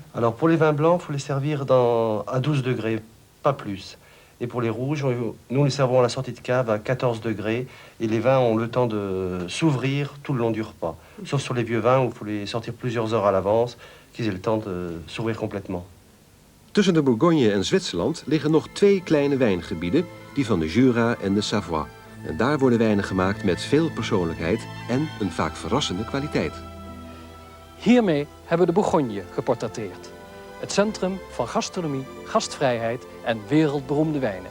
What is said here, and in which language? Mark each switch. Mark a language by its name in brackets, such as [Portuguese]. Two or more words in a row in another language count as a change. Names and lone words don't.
[French] Alors pour les vins blancs, il faut les servir à 12 degrés, pas plus. Et pour les rouges, nous les servons à la sortie de cave à 14 degrés. Et les vins ont le temps de s'ouvrir tout le long du repas. Sauf sur les vieux vins où il faut les sortir plusieurs heures à l'avance, qu'ils aient le temps de s'ouvrir complètement. [Dutch] Tussen de Bourgogne en Zwitserland liggen nog 2 kleine wijngebieden, die van de Jura en de Savoie. En daar worden wijnen gemaakt met veel persoonlijkheid en een vaak verrassende kwaliteit. Hiermee hebben we de Bourgogne geportretteerd. Het centrum van gastronomie, gastvrijheid en wereldberoemde wijnen.